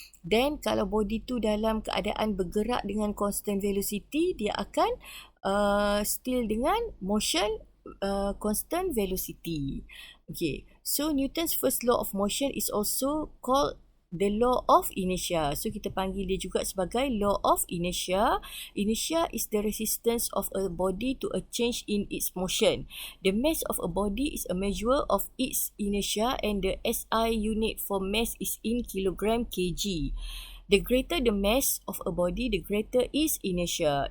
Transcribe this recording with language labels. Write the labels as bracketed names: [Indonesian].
[Malay] Then kalau body tu dalam keadaan bergerak dengan constant velocity, dia akan still dengan motion constant velocity. [English] Okay, so Newton's first law of motion is also called the law of inertia. [Malay] So kita panggil dia juga sebagai law of inertia. [English] Inertia is the resistance of a body to a change in its motion. The mass of a body is a measure of its inertia, and the SI unit for mass is in kilogram kg. The greater the mass of a body, the greater is inertia.